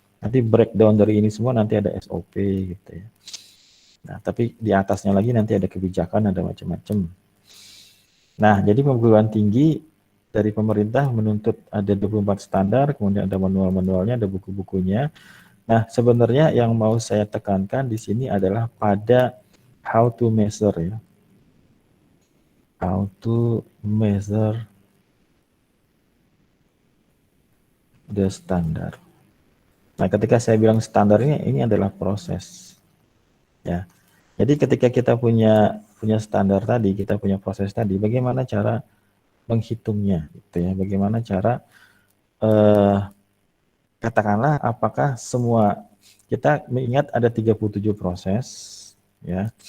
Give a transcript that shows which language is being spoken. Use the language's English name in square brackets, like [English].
[Indonesian] Nanti breakdown dari ini semua nanti ada SOP gitu ya. Nah, tapi di atasnya lagi nanti ada kebijakan, ada macam-macam. Nah, jadi perguruan tinggi dari pemerintah menuntut ada 24 standar, kemudian ada manual-manualnya, ada buku-bukunya. Nah, sebenarnya yang mau saya tekankan di sini adalah pada [English] how to measure [Indonesian] ya. [English] How to measure the standard. [Indonesian] Nah, ketika saya bilang standar ini adalah proses. Ya. Jadi ketika kita punya standar tadi, kita punya proses tadi, bagaimana cara menghitungnya gitu ya. Bagaimana cara katakanlah apakah semua kita mengingat ada 37 proses ya.